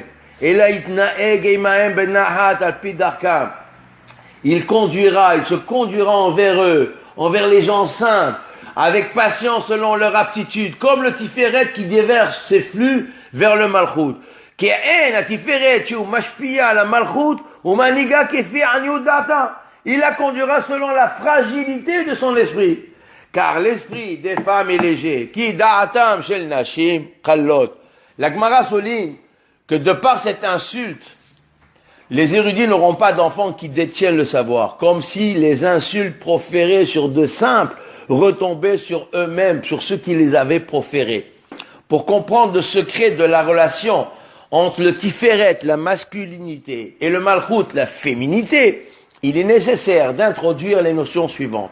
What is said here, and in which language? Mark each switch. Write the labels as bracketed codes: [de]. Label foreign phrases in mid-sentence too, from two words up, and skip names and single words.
[fr] Et là, il se conduira envers eux, envers les gens simples, avec patience selon leur aptitude, comme le Tiferet qui déverse ses flux vers le Malchut. Il la conduira selon la fragilité de son esprit. Car l'esprit des femmes est léger. [he] כי דעתן של נשים קלות. [fr] La Gemara souligne que de par cette insulte, les érudits n'auront pas d'enfants qui détiennent le savoir, comme si les insultes proférées sur de simples retombaient sur eux-mêmes, sur ceux qui les avaient proférées. Pour comprendre le secret de la relation entre le Tiferet, la masculinité, et le Malchut, la féminité, il est nécessaire d'introduire les notions suivantes.